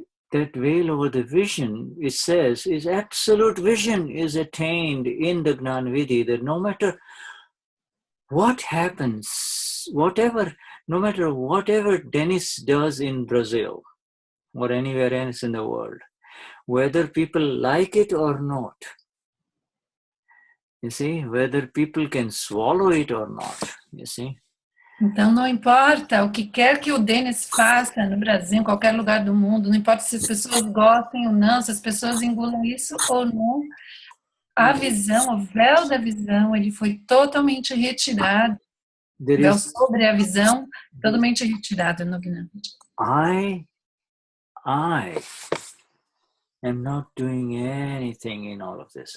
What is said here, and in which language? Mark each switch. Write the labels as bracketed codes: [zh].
[en] That veil over the vision, it says, is absolute vision is attained in the Gnanvidi, that no matter what happens, no matter whatever Dennis does in Brazil or anywhere else in the world, whether people like it or not, you see, whether people can swallow it or not, you see. [pt] Então, não importa o que quer que o Denis faça no Brasil, em qualquer lugar do mundo, não importa se as pessoas gostem ou não, se as pessoas engulam isso ou não, a visão, o véu da visão, ele foi totalmente retirado, o véu sobre a visão, totalmente retirado no Gnanvidi. [en] I am not doing anything in all of this.